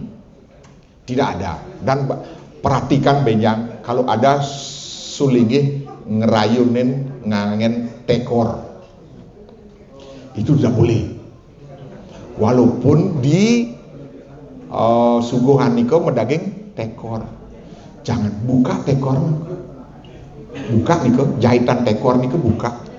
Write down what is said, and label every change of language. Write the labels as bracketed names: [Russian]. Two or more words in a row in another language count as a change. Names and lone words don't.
[Indonesian] Tidak ada. Dan perhatikan benjang kalau ada Sulinggih ngerayunin ngangen tekor itu tidak boleh, walaupun di suguhan [Balinese] niko medaging [Indonesian] tekor jangan buka tekor, buka niko jahitan tekor niko buka.